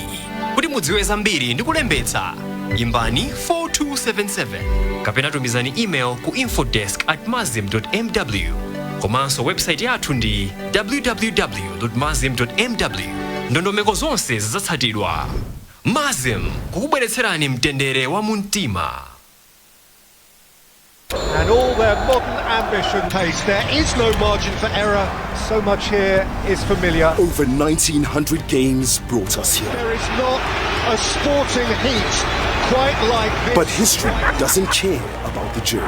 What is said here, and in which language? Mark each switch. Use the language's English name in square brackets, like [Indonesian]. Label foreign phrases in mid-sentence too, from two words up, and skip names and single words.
[Nyanja] Kuti mudziwe zambiri ndi kulembetsa imbani 4277 kapena tumizani email ku info.desk@mazim.mw. Komanso website yathu ndi www.mazim.mw. Ndondomeko zonse zidzatsatidwa. Mazim kukubweretserani mtendere wa mumtima. [English] And all their modern ambition pace, there is no margin for error. So much here is familiar. Over 1900 games brought us here. There is not a sporting heat quite like this. But history doesn't care about the journey.